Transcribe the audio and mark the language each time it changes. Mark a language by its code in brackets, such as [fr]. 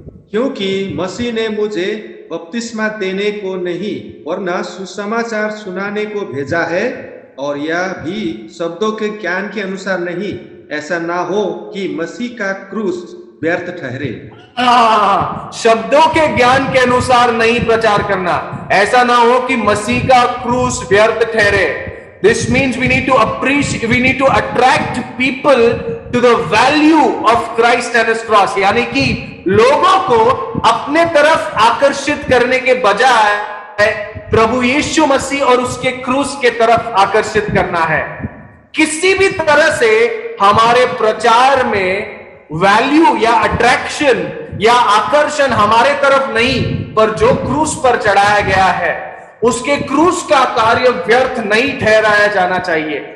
[hi] क्योंकि मसीह ने मुझे बपतिस्मा देने को नहीं वरना सुसमाचार सुनाने को भेजा है, और यह भी शब्दों के ज्ञान के अनुसार नहीं, ऐसा ना हो कि मसीह का क्रूस व्यर्थ ठहरे। शब्दों के ज्ञान के अनुसार नहीं प्रचार करना, ऐसा ना हो कि मसीह का क्रूस व्यर्थ ठहरे। [en] This means we need to attract people to the value of Christ and His cross। [hi] यानी कि लोगों को अपने तरफ आकर्षित करने के बजाय प्रभु यीशु मसीह और उसके क्रूस के तरफ आकर्षित करना है। किसी भी तरह से हमारे प्रचार में वैल्यू या अट्रैक्शन या आकर्षण हमारे तरफ नहीं, पर जो क्रूस पर चढ़ाया गया है उसके क्रूस का कार्य व्यर्थ नहीं ठहराया जाना चाहिए।